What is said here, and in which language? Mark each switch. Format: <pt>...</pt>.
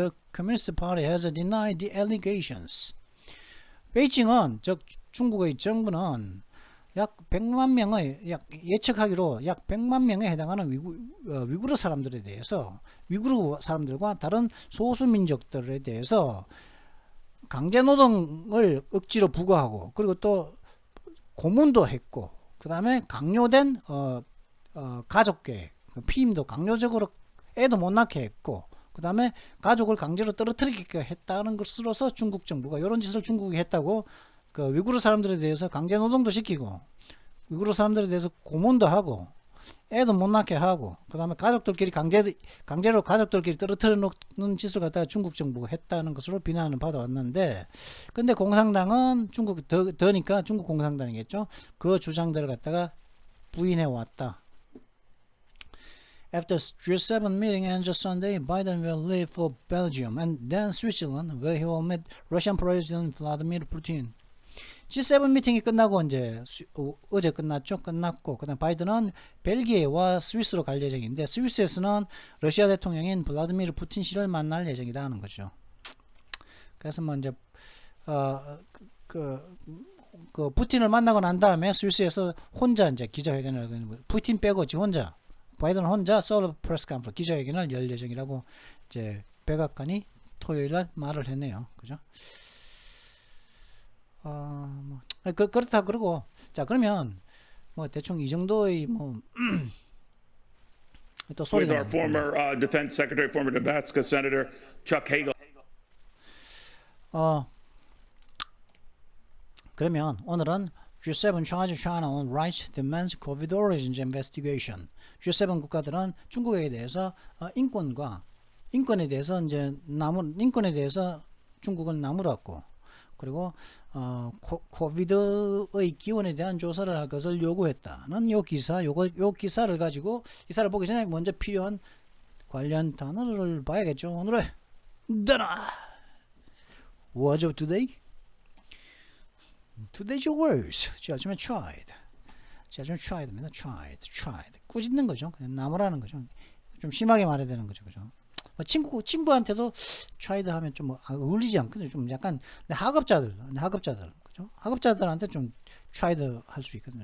<en>The Communist Party has denied the allegations.</en> <ko>베이징은 즉 중국의 정부는 약 100만 명의 예측하기로 약 100만 명에 해당하는 위구르 사람들에 대해서 위구르 사람들과 다른 소수 민족들에 대해서 강제 노동을 억지로 부과하고 그리고 또 고문도 했고 그 다음에 강요된 가족계 피임도 강요적으로 애도 못 낳게 했고 그 다음에 가족을 강제로 떨어뜨리게 했다는 것으로서 중국 정부가 이런 짓을 중국이 했다고 그 위구르 사람들에 대해서 강제 노동도 시키고 위구르 사람들에 대해서 고문도 하고 애도 못 낳게 하고 그 다음에 가족들끼리 강제로 가족들끼리 떨어뜨려 놓는 짓을 갖다가 중국 정부가 했다는 것으로 비난을 받아왔는데 근데 공산당은 중국 더니까 중국 공산당이겠죠. 그 주장들을 갖다가 부인해 왔다.</ko> <en>After G7 meeting ends Sunday, Biden will leave for Belgium and then Switzerland, where he will meet Russian President Vladimir Putin.</en> <ko>G7 미팅이 끝나고 이제 어제 끝났죠. 끝났고 그다음 바이든은 벨기에와 스위스로 갈 예정인데 스위스에서는 러시아 대통령인 블라디미르 푸틴 씨를 만날 예정이다 하는 거죠. 그래서 뭐 이제 그 푸틴을 만나고 난 다음에 스위스에서 혼자 이제 기자회견을 푸틴 빼고 지금 혼자 바이든은 혼자 솔로 프레스 컨퍼런스 기자회견을 열 예정이라고 이제 백악관이 토요일 날 말을 했네요. 그죠? 뭐 그렇다 그러고 자 그러면 뭐 대충 이 정도의 뭐 또 소리가</ko> <en>with our former defense secretary, former Nebraska senator Chuck Hagel.</en> <ko>그러면 오늘은</ko> <en>G7 charge China on rights demands COVID origins investigation.</en> <ko>G7 국가들은 중국에 대해서 인권에 대해서 이제 인권에 대해서 중국은 나무랐고 그리고 코비드의 기원에 대한 조사를 할 것을 요구했다는 요 기사를 가지고 기사를 보기 전에 먼저 필요한 관련 단어를 봐야겠죠. 오늘의 단어</ko> <en>Words of today. Today's words. 지금 tried.</en> <ko>지금 tried입니다. tried. 꾸짖는 거죠. 그냥 나무라는 거죠. 좀 심하게 말해야 되는 거죠. 그죠? 친구한테도 tried 하면 좀 어울리지 않거든요. 좀 약간 학업자들, 그죠? 학업자들한테 좀 tried 할 수 있거든요.</ko>